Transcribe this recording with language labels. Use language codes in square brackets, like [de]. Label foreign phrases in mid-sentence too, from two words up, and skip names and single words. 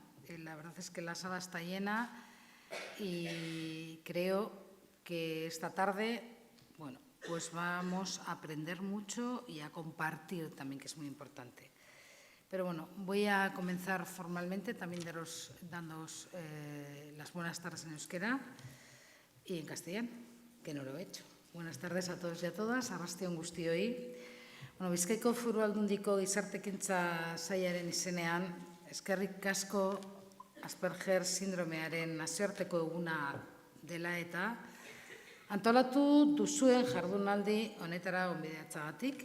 [es] La verdad es que la sala está llena y creo que esta tarde, bueno, pues vamos a aprender mucho y a compartir también, que es muy importante. Pero bueno, voy a comenzar formalmente también dándoos las buenas tardes en euskera y en castellano, que no lo he hecho. Buenas tardes a todos y a todas, [eu] arrastion guztioi. Bueno, Bizkaiko Foru Aldundiko Gizartekintza Sailaren izenean, eskerrik asko Asperger sindromearen nazioarteko eguna dela eta antolatu duzuen jardunaldi honetara gonbidatzagatik.